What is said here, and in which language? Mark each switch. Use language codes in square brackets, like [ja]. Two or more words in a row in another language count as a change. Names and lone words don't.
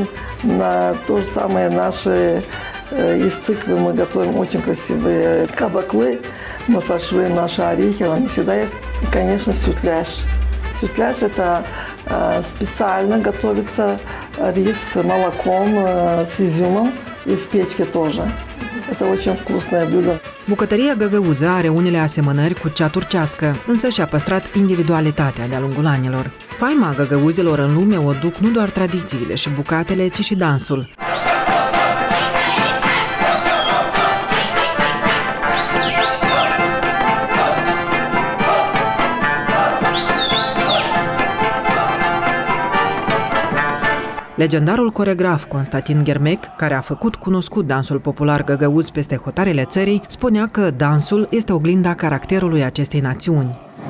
[ru] На то же самое наши из тыквы мы готовим очень красивые кабаклы. Мы фаршируем наши орехи, они всегда есть. И, конечно, сютляш. Сютляш – это специально готовится рис с молоком, с изюмом и в печке тоже. Это очень вкусное блюдо. [ro] Bucătăria găgăuză are unele asemănări cu cea turcească, însă și-a păstrat individualitatea de-a lungul anilor. Faima găgăuzilor în lume o duc nu doar tradițiile și bucatele, ci și dansul. Legendarul coregraf Constantin Ghermec, care a făcut cunoscut dansul popular găgăuz peste hotarele țării, spunea că dansul este oglinda caracterului acestei națiuni.